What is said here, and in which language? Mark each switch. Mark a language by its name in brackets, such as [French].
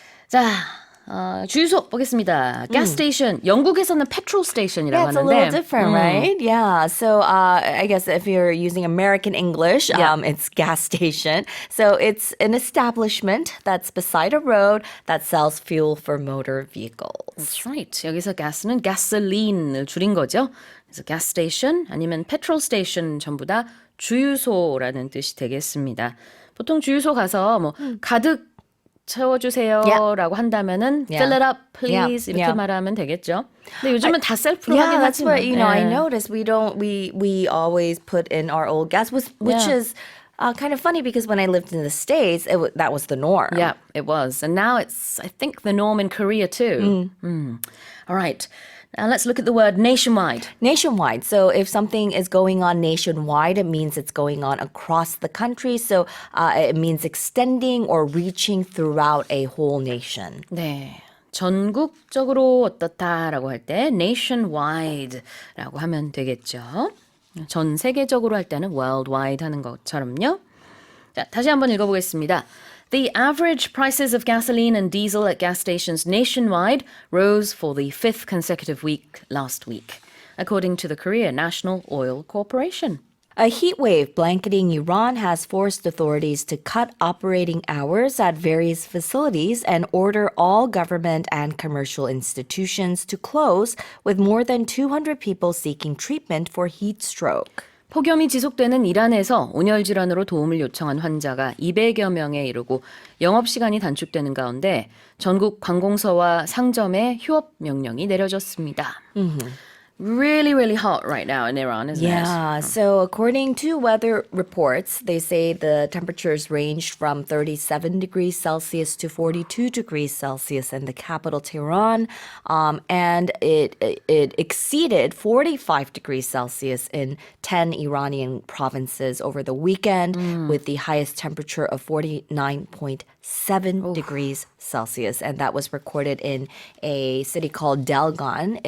[Korean] 자, 주유소 보겠습니다. gas station. 영국에서는 petrol station이라고 [English] Yeah, it's a [Korean] 하는데. [English] little different, right? Yeah. So I guess if you're using American English, Yeah. it's gas station. So it's an establishment that's beside a road that sells fuel for motor vehicles. That's right. [Korean] 여기서 gas는 gasoline을 줄인 거죠. 그래서 gas station 아니면 petrol station 전부 다 주유소라는 뜻이 되겠습니다. 보통 주유소 가서 뭐 가득 채워주세요라고 한다면은 [English] Yeah. fill it up, please Yeah. [Korean] 이렇게 [English] Yeah. [Korean] 말하면 되겠죠. 근데 요즘은 다 셀프로 [English] Yeah, [Korean] 하긴 [English] that's what [Korean] 하지만. [English] I [Korean] 예. [English] noticed. We always put in our old gas, which Yeah. is kind of funny because when I lived in the States, that was the norm. Yeah, it was. And now it's, I think, the norm in Korea too. All right. Now let's look at the word nationwide. Nationwide. So if something is going on nationwide, it means it's going on across the country. So it means extending or reaching throughout a whole nation. [Korean] 네. 전국적으로 어떻다라고 할 때 nationwide라고 하면 되겠죠. 전 세계적으로 할 때는 worldwide 하는 것처럼요. 자, 다시 한번 읽어보겠습니다. [English] The average prices of gasoline and diesel at gas stations nationwide rose for the fifth consecutive week last week, according to the Korea National Oil Corporation. A heat wave blanketing Iran has forced authorities to cut operating hours at various facilities and order all government and commercial institutions to close, with more than 200 people seeking treatment for heat stroke. [Korean] 폭염이 지속되는 이란에서 온열 질환으로 도움을 요청한 환자가 200여 명에 이르고 영업시간이 단축되는 가운데 전국 관공서와 상점에 휴업 명령이 내려졌습니다. [English] Really, really hot right now in Iran, isn't it? Yeah, so according to weather reports, they say the temperatures ranged from 37 degrees Celsius to 42 degrees Celsius in the capital Tehran, and it exceeded 45 degrees Celsius in 10 Iranian provinces over the weekend, with the highest temperature of 49.7 degrees Celsius, and that was recorded in a city called Delgan.